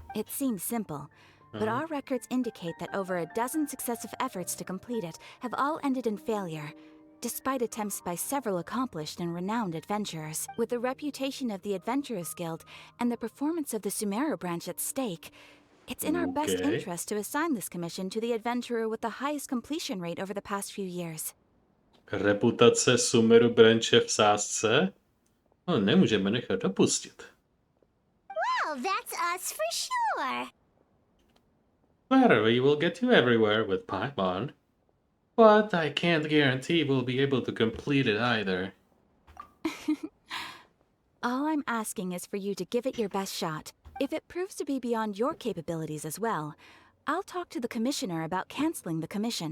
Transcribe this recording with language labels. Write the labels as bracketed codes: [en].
[en] It seems simple, but our records indicate that over a dozen successive efforts to complete it have all ended in failure, despite attempts by several accomplished and renowned adventurers. With the reputation of the Adventurers Guild and the performance of the Sumeru branch at stake, it's in our best interest to assign this commission to the adventurer with the highest completion rate over the past few years. [cs] Reputace Sumeru branče v sázce? No, nemůžeme nechat dopustit. [en] Well, that's us for sure. Battery will get you everywhere with Paimon. But I can't guarantee we'll be able to complete it either. All I'm asking is for you to give it your best shot. If it proves to be beyond your capabilities as well, I'll talk to the commissioner about canceling the commission.